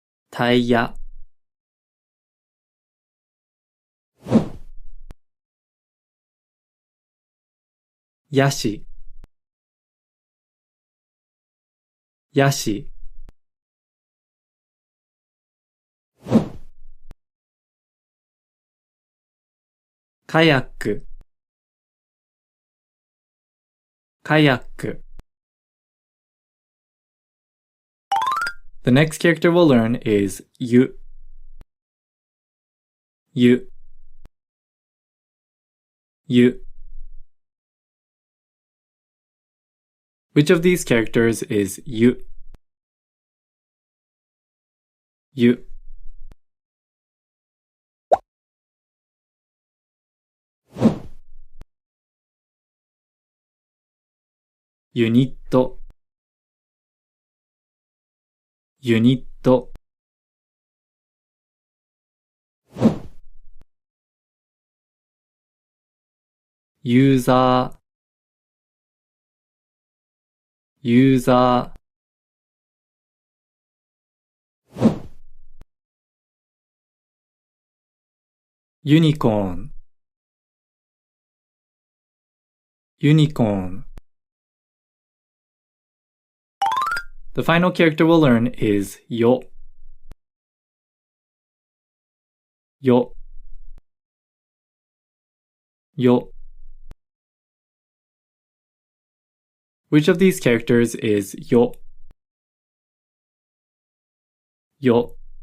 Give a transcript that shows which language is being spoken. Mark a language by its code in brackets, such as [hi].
[ja] タイヤ、ヤシ、ヤシ、カヤック、カヤック。 [en] The next character we'll learn is yu, yu, yu. Which of these characters is yu? Yu. [ja] ユニット、ユニット。ユーザー、ユーザー。ユニコーン、ユニコーン。 [en] The final character we'll learn is yo, yo, yo. Which of these characters is yo, yo?